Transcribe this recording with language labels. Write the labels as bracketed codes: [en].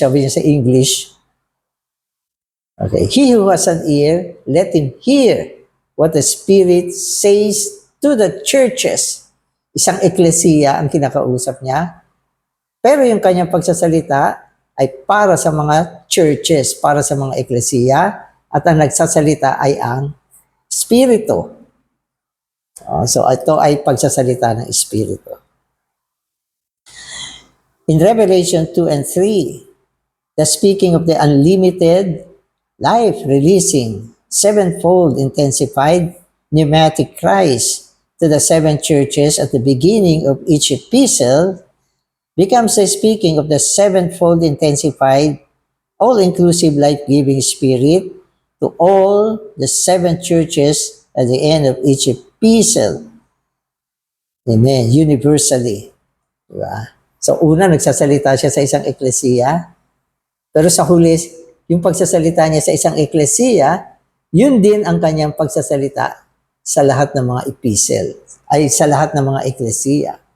[tl] Sabi niya sa English, [en] okay, he who has an ear, let him hear what the Spirit says to the churches. [tl] Isang eklesiya ang kinakausap niya. Pero yung kanyang pagsasalita ay para sa mga churches, para sa mga eklesiya, at ang nagsasalita ay ang Espiritu. So ito ay pagsasalita ng Espiritu. [en] In Revelation 2 and 3, the speaking of the unlimited, life-releasing, sevenfold intensified pneumatic cries to the 7 churches at the beginning of each epistle becomes the speaking of the sevenfold intensified, all-inclusive life-giving Spirit to all the 7 churches at the end of each epistle. Amen. Universally. [tl] Diba? So, una, nagsasalita siya sa isang eklesiya. Pero sa huli, yung pagsasalita niya sa isang eklesiya, yun din ang kanyang pagsasalita sa lahat ng mga epistle, ay sa lahat ng mga eklesiya.